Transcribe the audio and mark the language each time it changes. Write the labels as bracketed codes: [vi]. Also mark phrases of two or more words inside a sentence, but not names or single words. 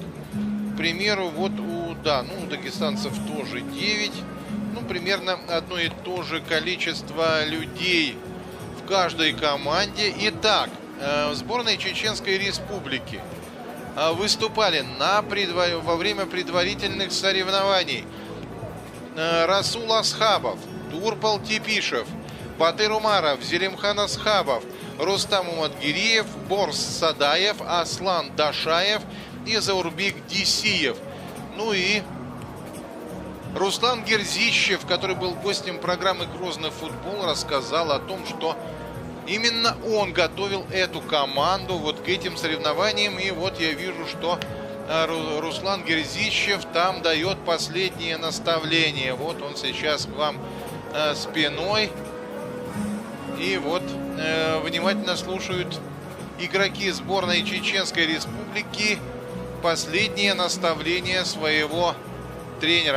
[ru] К примеру, вот у дагестанцев тоже 9. Ну, примерно одно и то же количество людей в каждой команде. Итак, в сборной Чеченской Республики выступали во время предварительных соревнований Расул Асхабов, Турпал Типишев, Батыр Умаров, Зелимхан Асхабов, Рустам Уматгириев, Борс Садаев, Аслан Дашаев и Заурбек Дисиев. Ну и Руслан Герзищев, который был гостем программы «Грозный футбол», рассказал о том, что именно он готовил эту команду вот к этим соревнованиям. И вот я вижу, что Руслан Герзищев там дает последние наставления. Вот он сейчас к вам спиной. И вот внимательно слушают игроки сборной Чеченской Республики последние наставления своего тренера.